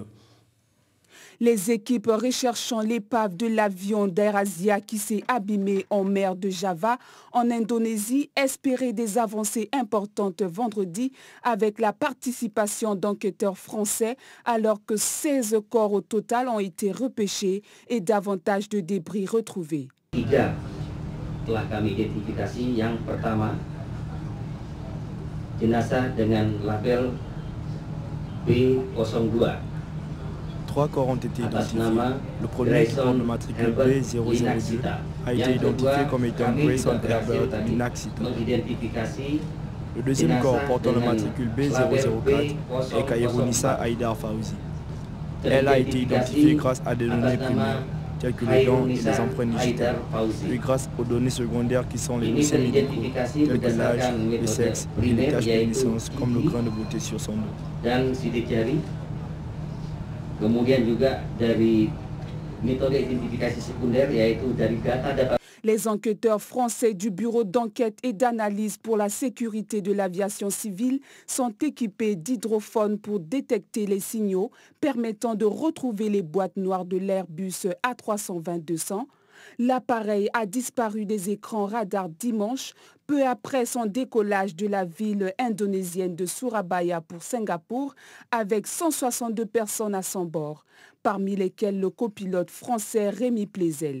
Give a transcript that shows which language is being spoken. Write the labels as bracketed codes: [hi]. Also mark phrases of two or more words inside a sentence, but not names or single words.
[fr] Les équipes recherchant l'épave de l'avion d'AirAsia qui s'est abîmé en mer de Java, en Indonésie, espéraient des avancées importantes vendredi avec la participation d'enquêteurs français alors que 16 corps au total ont été repêchés et davantage de débris retrouvés. [id] 3 telah kami identifikasi. Yang pertama, jenazah dengan label B02. [fr] 3 corps ont été identifiés. Le premier, qui porte le matricule B002, a été identifié comme étant Grayson Herbert Inaxita. Le deuxième corps portant le matricule B004 est Cairo Nissa Haïdar Fawzi. Elle a été identifiée grâce à des données primaires, telles que les dents et les empreintes digitales, puis grâce aux données secondaires qui sont les dossiers médicaux, tels que l'âge, le sexe et les taches de naissance, comme le grain de beauté sur son dos. [id] Kemudian juga dari metode identifikasi sekunder yaitu dari data. [fr] Les enquêteurs français du Bureau d'enquête et d'analyse pour la sécurité de l'aviation civile sont équipés d'hydrophones pour détecter les signaux permettant de retrouver les boîtes noires de l'Airbus A320-200. L'appareil a disparu des écrans radars dimanche, peu après son décollage de la ville indonésienne de Surabaya pour Singapour, avec 162 personnes à son bord, parmi lesquelles le copilote français Rémi Plézel.